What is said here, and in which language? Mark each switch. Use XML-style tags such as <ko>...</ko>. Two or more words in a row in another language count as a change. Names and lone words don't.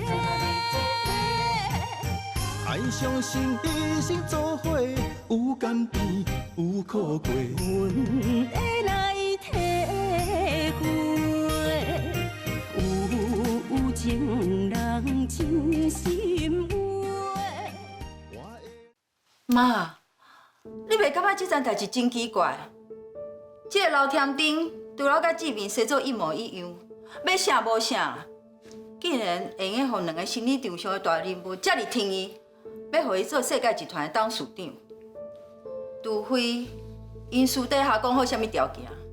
<nan>爱相信一生做伙，有甘甜有苦过。阮会来体会，有情人真心话。妈，你袂感觉这件代志真奇怪？这个老天顶除了甲志明生做一模一样，要啥无啥，竟然会用互两个心理上相的大人物遮尔听伊，要互伊做世界集团的董事长，除非因私底下讲好啥物条件。</nan>